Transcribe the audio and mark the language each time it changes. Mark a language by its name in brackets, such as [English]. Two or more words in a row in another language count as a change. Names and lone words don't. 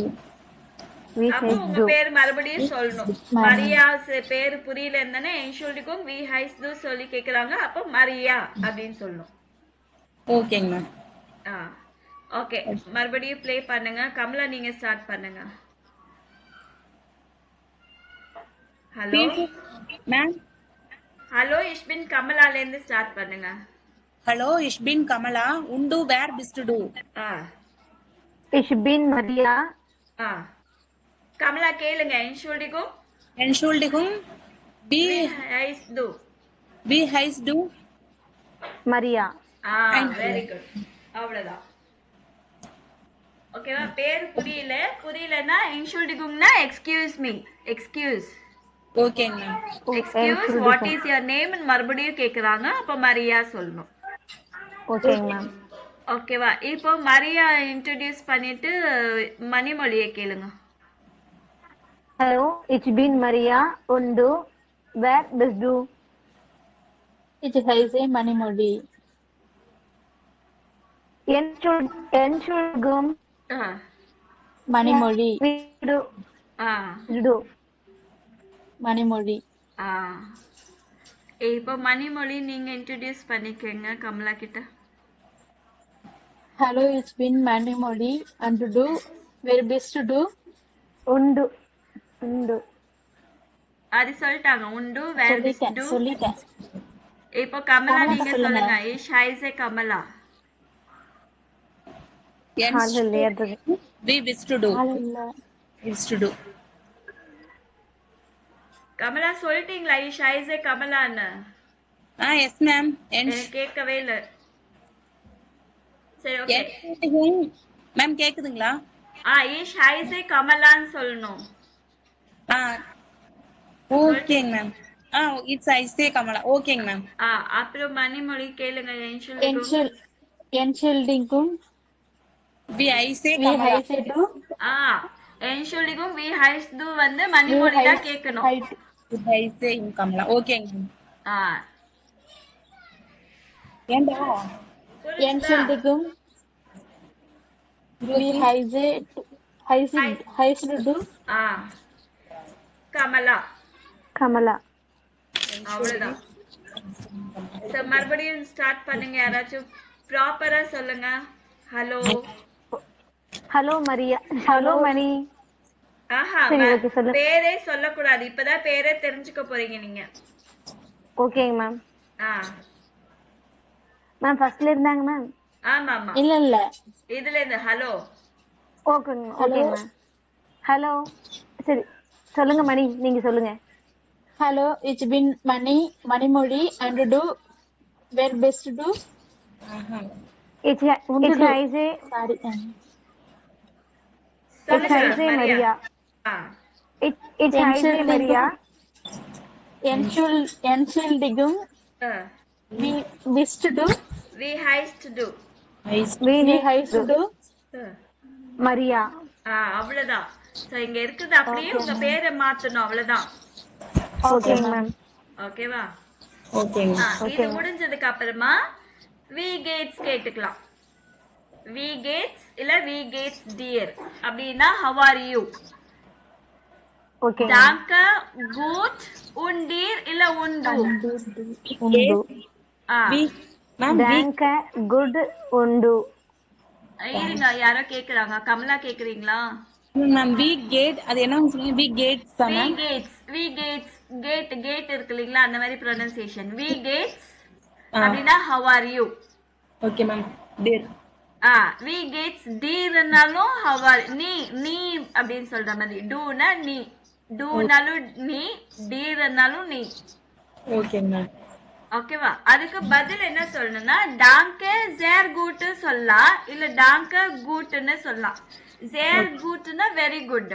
[German] Wie [Tamil] அப்போ [German] heißt [Tamil] உங்க [German] du? [Tamil] பேர் மறுபடியும் சொல்லணும். மரியா பேர் புரியல இருந்தானே [German] Entschuldigung wie heißt du [Tamil] சொல்லி கேக்குறாங்க. அப்போ மரியா அப்படின்னு சொல்லணும். ஓகேங்க மேம். ஆ ஓகே, மறுபடியும் ப்ளே பண்ணுங்க. கமலா நீங்க ஸ்டார்ட் பண்ணுங்க. ஹலோ மேம். ஹலோ [German] ich bin [Tamil] கமலால இருந்து ஸ்டார்ட் பண்ணுங்க. [German] Hallo, ich bin Kamala. Und du, wer bist du? ஆ Ich bin Maria. [Tamil] ஆ கமலா கேளுங்க. [German] Entschuldigung Entschuldigung. wie Wie, heißt du? wie heißt du? Maria. [Tamil] ஆ [English] very good. [Tamil] அவ்வளவுதான். ஓகேவா? பேர் புரியலன்னா Entschuldigungனா [English] excuse me, excuse [Tamil] ஓகேங்க மேம். [English] excuse what is your name [Tamil] மறுபடியும் கேக்குறாங்க. அப்ப மரியா சொல்லணும். ஓகேங்க மேம். ஓகேவா? இப்போ மரியா இன்ட்ரோடியூஸ் பண்ணிட்டு மணிமொழியை கேளுங்க. [German] Hallo, ich bin Maria. Und du, wer bist du? Ich heiße Manimoli. Entschuldigung. ஆ Manimoli. Wie du? ஆ Du. Manimoli. [Tamil] ஆ இப்போ மணிமொழி நீங்க இன்ட்ரோடியூஸ் பண்ணிக்கங்க கமலா கிட்ட. [German] Hallo, ich bin Manimoli. Und du, wer bist du? Und. Und. [Tamil] அது சொல்லிட்டாங்க. [German] und wer bist du. [Tamil] சொல்லிட்டேன். இப்போ கமலா கமலா நீங்க சொல்லுங்க. சொல்லுங்க. [German] ich heiße Kamala. Entschuldigung. Wie bist du? [Tamil] ஆளில்ல. [German] Bist du? [Tamil] கமலா சொல்லிட்டீங்களா [German] ich heiße Kamala? [Tamil] எஸ் மேம். எனக்கு கேட்கவே இல்ல. சரி ஓகே. Entschuldigung. மேம் கேக்குதுங்களா? [German] ich heiße Kamala [Tamil] சொல்லணும். ஓகேங்க மேம். [German] ich heiße Kamala. [Tamil] ஓகேங்க மேம். அப்புறம் மணிமொழி கேளுங்க. [German] Entschuldigung. wie heiße Wie கமலா. heißt du? Entschuldigung wie heißt du [Tamil] வந்து மணிமொழி தான் கேட்கணும். [German] wie heiße Kamala. ஓகேங்க மேம். ஆ [Tamil] ஏண்டா? [German] Entschuldigung. Wie heißt du? கமலா. Kamala. [Tamil] அவ்வளவுதான். சோ மறுபடியும் ஸ்டார்ட் பண்ணுங்க. யாராச்சும் ப்ராப்பரா சொல்லுங்க. ஹலோ. [English] Hello, Maria. Hello, Mani. [Tamil] சரி, okay, சொல்லு. பேரே சொல்லக்கூடாது. இப்பதான் பேரே தெரிஞ்சுக்க போறீங்க நீங்க. ஓகேங்க மேம். ஆ மேம் ஃபர்ஸ்ட்ல இருந்தாங்க மேம். ஆமா ஆமா. இல்ல. இதுல இருந்து ஹலோ. ஓகேங்க மேம். ஹலோ. சரி சொல்லுங்க மணி, நீங்க சொல்லுங்க. [German] Hallo, ich bin Manimoli. Und du, wer bist du? It's Heise. [English] Sorry. [German] It's Heise Maria. It's Heise Maria. Entschuldigung. Wie bist du? Wie heißt du? Wie heißt du? Maria. [Tamil] அவ்வளவுதான். சோ இங்க இருக்குது அப்படியே உங்க பேரை மாத்தணும். அவ்வளவுதான். ஓகேங்க மேம். ஓகேவா? ஓகேங்க. இது முடிஞ்சதுக்கு அப்புறமா [German] wie geht's [Tamil] கேட்டுக்கலாம். [German] wie geht's [Tamil] இல்ல [German] wie geht's dir [Tamil] அப்படின்னா [English] how are you. [Tamil] ஓகே. [German] danke gut und dir இல்ல உண்டு. danke gut und. [Tamil] இருங்க, யாரோ கேக்குறாங்க. கமலா கேக்குறீங்களா? மேம் [German] wie geht [Tamil] அது என்ன சொல்லுங்க? [German] wie geht's [Tamil] தான் மேம். [German] wie geht's [Tamil] கேட் இருக்கு இல்லீங்களா, அந்த மாதிரி ப்ரொனன்சியேஷன். [German] wie geht's [Tamil] அப்படினா [English] how are you. [Tamil] ஓகே மேம். டீர். [German] wie geht's dir [English] how are [Tamil] நீ அப்படினு சொல்ற மாதிரி. டூனா நீ, டூனாலும் நீ, டீர்னாலும் நீ. ஓகே மேம். ஓகேவா? அதுக்கு பதில் என்ன சொல்லணும்னா [German] danke sehr gut [Tamil] சொல்லலாம், இல்ல [German] danke gut [Tamil] சொல்லலாம். [German] sehr gut [English] very good,